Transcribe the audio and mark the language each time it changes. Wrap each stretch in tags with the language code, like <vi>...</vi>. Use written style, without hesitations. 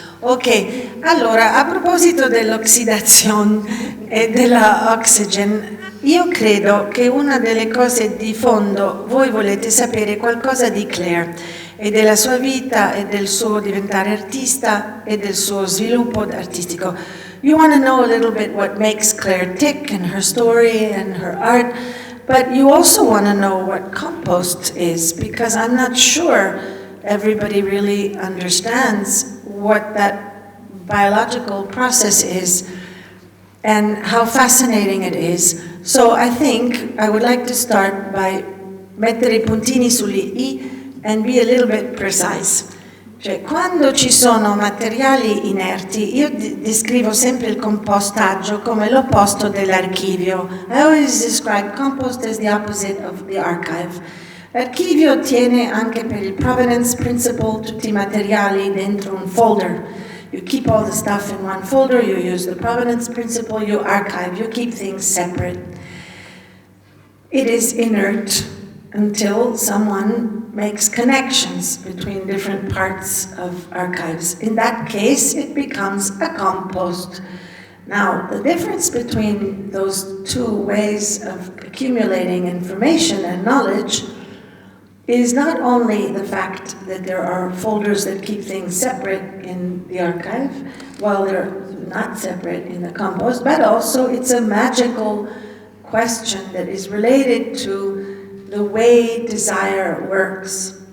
<it>Ok, allora, a proposito dell'oxidazione e della oxygen, io credo che una delle cose di fondo, voi volete sapere qualcosa di Claire e della sua vita e del suo diventare artista e del suo sviluppo artistico.</it> <en>You want to know a little bit what makes Claire tick and her story and her art, but you also want to know what compost is, because I'm not sure everybody really understands what that biological process is and how fascinating it is. So I think I would like to start by</en> <it>mettere I puntini sugli i</it> <en>and be a little bit precise.</en> <it>Cioè, quando ci sono materiali inerti, io descrivo sempre il compostaggio come l'opposto dell'archivio.</it> <en>I always describe compost as the opposite of the archive.</en> <it>L'archivio tiene anche per il provenance principle tutti i materiali dentro un folder.</it> <en>You keep all the stuff in one folder, you use the provenance principle, you archive, you keep things separate. It is inert until someone makes connections between different parts of archives. In that case, it becomes a compost. Now, the difference between those two ways of accumulating information and knowledge is not only the fact that there are folders that keep things separate in the archive, while they're not separate in the compost, but also it's a magical question that is related to the way desire works.</en>